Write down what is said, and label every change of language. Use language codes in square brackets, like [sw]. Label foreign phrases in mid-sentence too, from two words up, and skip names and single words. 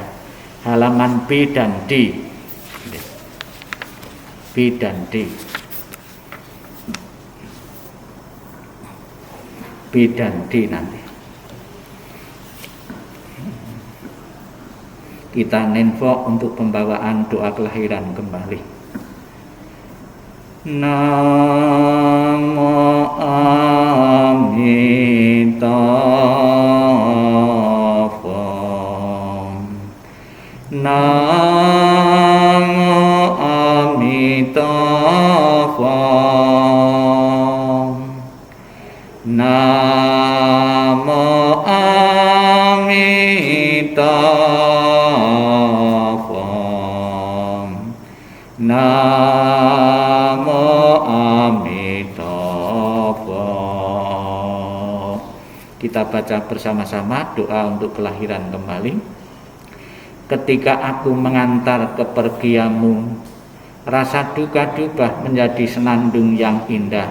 [id] Halaman B dan D. B dan D. B dan D nanti. Kita nenfok untuk pembawaan doa kelahiran kembali. [sa] Namo Amitabha. Namo Amitabha. Namo Amitabha. Namo Amitabha. [id] Kita baca bersama-sama doa untuk kelahiran kembali. Ketika aku mengantar kepergianmu, rasa duka dubah menjadi senandung yang indah.